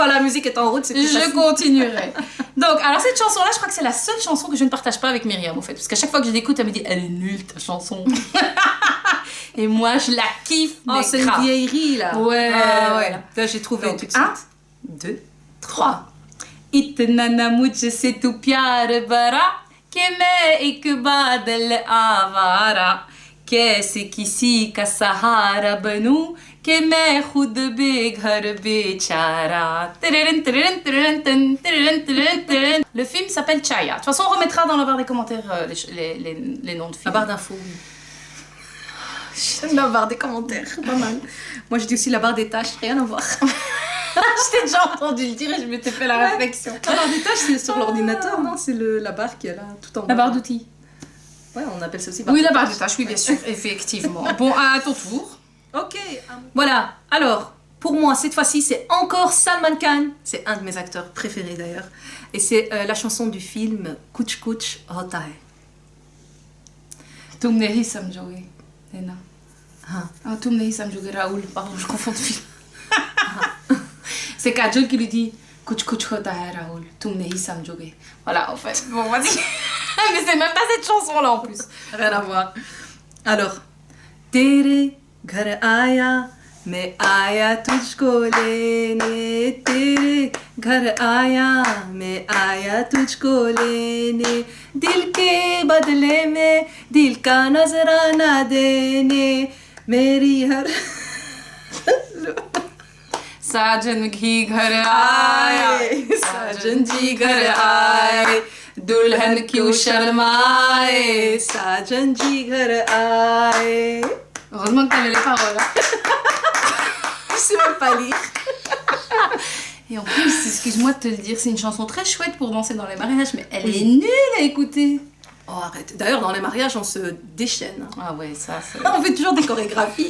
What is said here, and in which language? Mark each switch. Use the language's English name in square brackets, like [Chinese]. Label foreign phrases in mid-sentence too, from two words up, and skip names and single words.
[French] quand la musique est en route, c'est plus Je facile. continuerai. Donc, alors cette chanson-là, je crois que c'est la seule chanson que je ne partage pas avec Myriam, en fait. Parce qu'à chaque fois que je l'écoute, elle me dit elle est nulle ta chanson. Et moi, je la kiffe. Oh, mais c'est une grave. vieillerie, là. Ouais. Ah, ouais. Là, j'ai trouvé Donc, tout de suite. 1, 2, 3. [Hindi] इतना ना मुझसे तू प्यार बरा कि मैं एक बादल आवारा कैसे किसी का सहारा बनूं कि मैं खुद बेघर बेचारा. [French] Le film s'appelle Chaya. De toute façon, on remettra dans la barre des commentaires les noms de films. La barre d'infos, oui. La barre des commentaires, pas mal. Moi, j'ai dit aussi la barre des tâches, rien à voir. Je t'ai déjà entendu le dire et je m'étais fait la réflexion. La barre des tâches, c'est sur l'ordinateur, non? C'est la barre qui est là, tout en bas. La barre d'outils. Ouais, on appelle ça aussi barre Oui, des la barre tâches. de tâches, oui, bien sûr, effectivement. Bon, à ton tour. Ok. Voilà. Alors, pour moi, cette fois-ci, c'est encore Salman Khan. C'est un de mes acteurs préférés, d'ailleurs. Et c'est la chanson du film Kuch Kuch Hota Hai. [Hindi] तुमने ही समझोगे, Léna. [French] Ah. [Hindi] तुमने ही समझोगे, [French] Raoul. Pardon, je confonds de film. C'est Kajol qui lui dit [Hindi] कुछ कुछ होता है Raoul, तुमने ही समझोगे. [French] Voilà, en fait. Bon, vas-y. Mais c'est même pas cette chanson-là en plus. Rien à voir. Alors, [Hindi] तेरे घर आया मैं आया तुझको लेने, तेरे घर आया मैं आया तुझको लेने, दिल के बदले में दिल का नजराना देने, मेरी हर साजन घी घर आया, साजन जी घर आए, दुल्हन क्यों शर्माए, साजन जी घर आए. [French] Heureusement que t'avais les paroles. Je sais même pas lire. Et en plus, excuse-moi de te le dire, c'est une chanson très chouette pour danser dans les mariages, mais elle est nulle à écouter. Oh arrête. D'ailleurs dans les mariages on se déchaîne. Ah ouais, ça c'est... On fait toujours des chorégraphies.